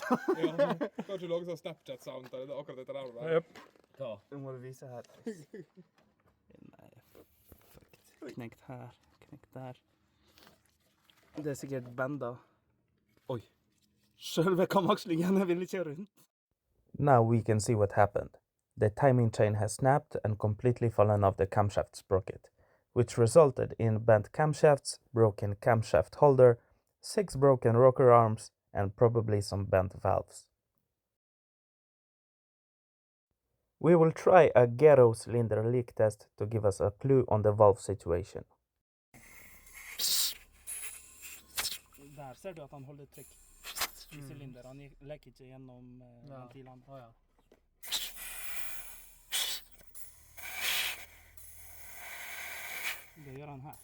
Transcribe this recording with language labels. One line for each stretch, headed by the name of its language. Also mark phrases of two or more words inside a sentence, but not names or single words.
Norwegian: Ja, kanskje lage sånn Snapchat-sound til det akkurat dette der. Japp. Hva? Nå må du vise her. Nei, fuck. Knekt her, knekt der. Det er sikkert benda. Oi. Selve kamakslingen vil ikke rundt.
English: Now we can see what happened. The timing chain has snapped and completely fallen off the camshaft sprocket. which resulted in bent camshafts, broken camshaft holder, 6 broken rocker arms, and probably some bent valves. We will try a ghetto cylinder leak test to give us a clue on the valve situation.
Norwegian: Der ser du at han holder trykk i cylinder. Han leker ikke gjennom ventilene. Ja, ja. Det gjør han her.